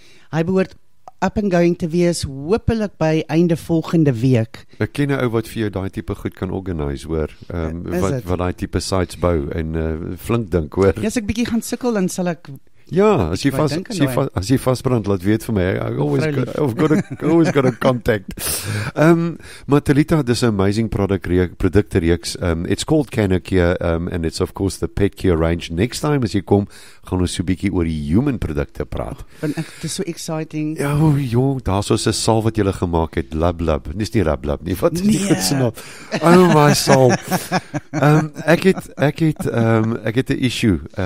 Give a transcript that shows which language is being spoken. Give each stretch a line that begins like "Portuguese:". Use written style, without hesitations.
Afrikaans: Hy behoort
English: up and going
Afrikaans: te wees, hopelik by einde volgende week. Ek ken 'n ou wat vir jou daai tipe goed kan organise, hoor. Wat daai tipe sites bou en flink dink, hoor. Ja, as ek bietjie gaan sukkel, dan sal ek Ja, as jy vasbrand, laat weet vir my.
English: I've always got a contact.
Afrikaans: Maar Talita, dis 'n amazing produkte reeks.
English: It's called Cannacure, and it's of course the pet care range. Next time
Afrikaans: as jy kom, gaan ons so 'n bietjie oor die human produkte praat. Want dit is so exciting. Ja, jong, daar's so 'n salf wat jy gemaak het, Lub. Dis nie Rub nie. Wat is die goed se naam? Oh my soul. Ek het 'n issue.